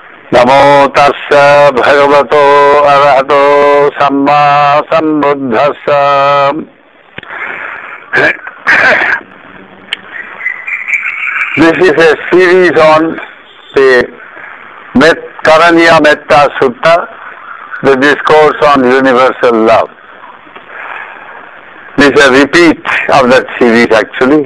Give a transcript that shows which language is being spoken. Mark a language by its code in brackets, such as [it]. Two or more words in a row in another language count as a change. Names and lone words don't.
[pi] Namo tassa bhagavato arahato samma sambuddhassa. [en] This is a series on the Karaniya Metta Sutta, the discourse on universal love. This is a repeat of that series actually.